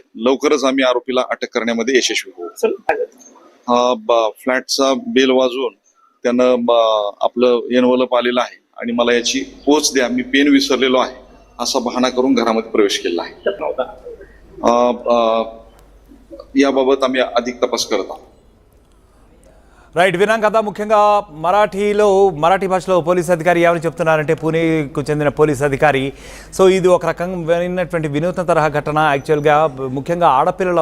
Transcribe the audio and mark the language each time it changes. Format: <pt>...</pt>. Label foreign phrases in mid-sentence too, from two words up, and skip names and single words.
<mr>लवकरच आम्ही आरोपीला अटक करण्यामध्ये यशस्वी होऊ. फ्लॅटचा बेल वाजवून त्यानं आपलं एनवलप आलेलं आहे आणि मला याची पोच द्या, मी पेन विसरलेलो आहे असा बहाणा करून घरामध्ये प्रवेश केला आहे. याबाबत आम्ही अधिक तपास करत आहोत.</mr> <te>రైట్, విన్నాం కదా. ముఖ్యంగా మరాఠీ భాషలో పోలీస్ అధికారి ఏమని చెప్తున్నారంటే, పూణేకు చెందిన పోలీస్ అధికారి. సో ఇది ఒక రకంగా వినూత్న తరహా ఘటన. యాక్చువల్గా ముఖ్యంగా ఆడపిల్లలు</te>